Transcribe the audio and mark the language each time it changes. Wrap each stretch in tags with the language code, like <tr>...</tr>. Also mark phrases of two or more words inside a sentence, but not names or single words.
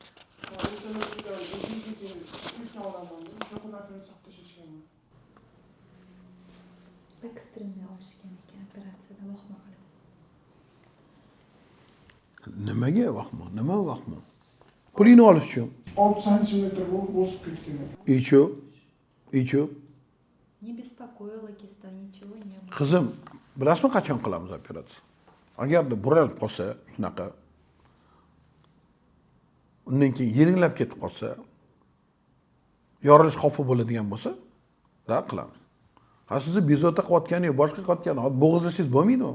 <uz>Ekstremni olishgan ekan operatsiyada vahma qilib. Nimaga vahma? Nima vahma? Pulini olish uchun. 6 santimetr bo'lib o'sib ketgan. Ichib.</uz> <ru>Не беспокоила киста, ничего не было.</ru> <uz>Qizim, bilasizmi qachon qilamiz operatsiya? Agarda buralib qolsa, shunaqa undan keyin yeringlab ketib qolsa, yorilish xavfi bo'ladigan bo'lsa, da qilamiz. Sizni bezovta qilayotgani yo'q, boshqa qilayotgani, bo'g'izlasangiz bo'lmaydimi?</uz>